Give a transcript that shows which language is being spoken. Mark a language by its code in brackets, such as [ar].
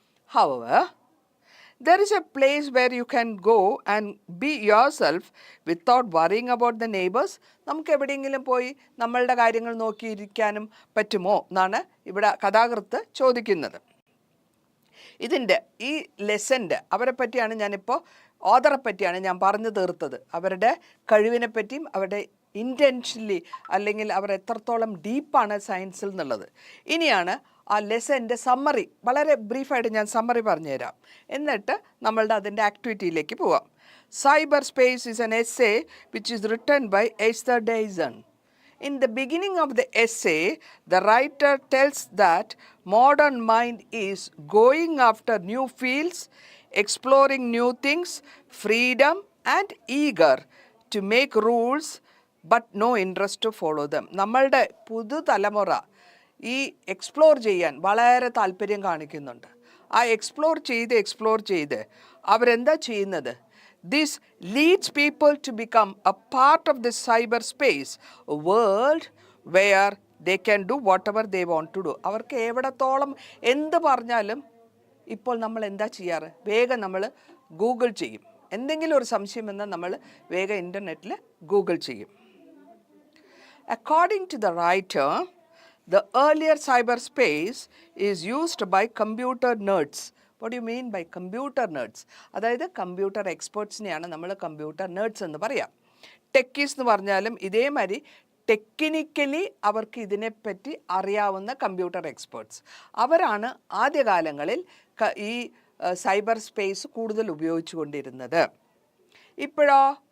[en] However, there is a place where you can go and be yourself without worrying about the neighbors. [ml] നമുക്ക് എവിടെയെങ്കിലും പോയി നമ്മളുടെ കാര്യങ്ങൾ നോക്കിയിരിക്കാനും പറ്റുമോ എന്നാണ് ഇവിടെ കഥാകൃത്ത് ചോദിക്കുന്നത്. ഇതിൻ്റെ ഈ ലെസൻ്റെ അവരെ പറ്റിയാണ് ഞാനിപ്പോൾ ഓതറെ പറ്റിയാണ് ഞാൻ പറഞ്ഞു തീർത്തത്. അവരുടെ കഴിവിനെ പറ്റിയും അവരുടെ ഇൻറ്റൻഷനലി അല്ലെങ്കിൽ അവർ എത്രത്തോളം ഡീപ്പാണ് സയൻസിൽ എന്നുള്ളത്. ഇനിയാണ് ആ ലെസൻ്റെ സമ്മറി, വളരെ ബ്രീഫായിട്ട് ഞാൻ സമ്മറി പറഞ്ഞുതരാം, എന്നിട്ട് നമ്മളുടെ അതിൻ്റെ ആക്ടിവിറ്റിയിലേക്ക് പോവാം. [en] Cyber space is an essay which is written by Esther Dyson. In the beginning of the essay, the writer tells that modern mind is going after new fields, exploring new things, freedom and eager to make rules but no interest to follow them. [ml] നമ്മളുടെ പുതുതലമുറ ഈ explore ചെയ്യാൻ വളരെ താല്പര്യം കാണിക്കുന്നുണ്ട്. ആ explore ചെയ്ത് അവരെന്താ ചെയ്യുന്നത്? [en] This leads people to become a part of the cyberspace, a world where they can do whatever they want to do. [ml] അവർക്ക് എവിടത്തോളം എന്ത് പറഞ്ഞാലും ഇപ്പോൾ നമ്മൾ എന്താ ചെയ്യാറ്? വേഗം നമ്മൾ ഗൂഗിൾ ചെയ്യും. എന്തെങ്കിലും ഒരു സംശയം എന്നാൽ നമ്മൾ വേഗം ഇൻ്റർനെറ്റിൽ ഗൂഗിൾ ചെയ്യും. [en] According to the writer, the earlier cyberspace is used by computer nerds. What do you mean by computer nerds? [ml] അതായത് കമ്പ്യൂട്ടർ എക്സ്പേർട്സിനെയാണ് നമ്മൾ കമ്പ്യൂട്ടർ nerds എന്ന് പറയാം. ടെക്കീസ് എന്ന് പറഞ്ഞാലും ഇതേമാതിരി ടെക്നിക്കലി അവർക്ക് ഇതിനെപ്പറ്റി അറിയാവുന്ന കമ്പ്യൂട്ടർ എക്സ്പേർട്സ്. അവരാണ് ആദ്യകാലങ്ങളിൽ ഈ സൈബർ സ്പേസ് കൂടുതൽ ഉപയോഗിച്ചു കൊണ്ടിരുന്നത്. ഇപ്പോഴോ?